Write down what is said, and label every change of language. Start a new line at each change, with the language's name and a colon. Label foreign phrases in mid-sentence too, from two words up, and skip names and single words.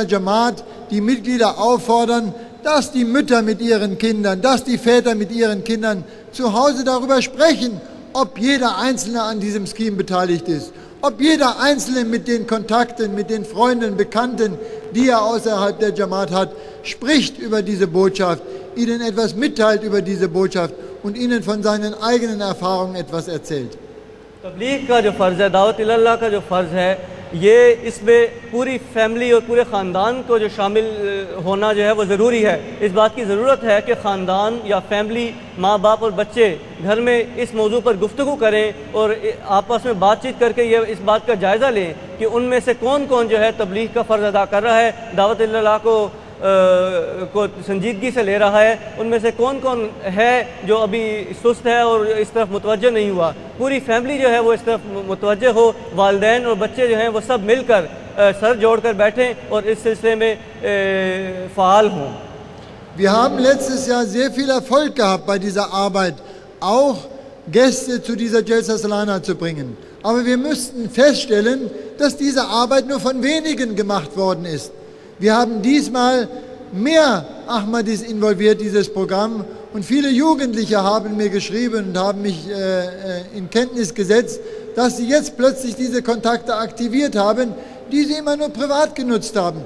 German: Jamaat die Mitglieder auffordern, dass die Mütter mit ihren Kindern, dass die Väter mit ihren Kindern zu Hause darüber sprechen, ob jeder Einzelne an diesem Scheme beteiligt ist, ob jeder Einzelne mit den Kontakten, mit den Freunden, Bekannten, die er außerhalb der Jamaat hat, spricht über diese Botschaft, ihnen etwas mitteilt über diese Botschaft und ihnen von seinen eigenen Erfahrungen etwas erzählt.
Urdu: تبلیغ کا جو فرض ہے,
Arabic: دعوت الی اللہ
Urdu: کا جو فرض ہے، یہ اس میں پوری فیملی اور پورے خاندان کو جو شامل ہونا جو ہے وہ ضروری ہے. اس بات کی ضرورت ہے کہ خاندان یا فیملی، ماں باپ اور بچے گھر میں اس موضوع پر گفتگو کریں اور آپس میں بات چیت کر کے یہ اس بات کا جائزہ لیں کہ ان میں سے کون کون جو ہے تبلیغ کا فرض ادا کر رہا ہے,
Arabic: دعوت الی اللہ
Urdu: کو سنجیدگی سے لے رہا ہے، ان میں سے کون کون ہے جو ابھی سست ہے اور اس طرف متوجہ نہیں ہوا. پوری فیملی جو ہے وہ اس طرف متوجہ ہو، والدین اور بچے جو ہیں وہ سب مل کر سر جوڑ کر بیٹھیں اور اس سلسلے میں فعال ہوں.
German: Wir haben letztes Jahr sehr viel Erfolg gehabt bei dieser Arbeit, auch Gäste zu dieser Jalsa Salana zu bringen. Aber wir müssten feststellen, dass diese Arbeit nur von wenigen gemacht worden ist. Wir haben diesmal mehr Ahmadis involviert, dieses Programm, und viele Jugendliche haben mir geschrieben und haben mich in Kenntnis gesetzt, dass sie jetzt plötzlich diese Kontakte aktiviert haben, die sie immer nur privat genutzt haben.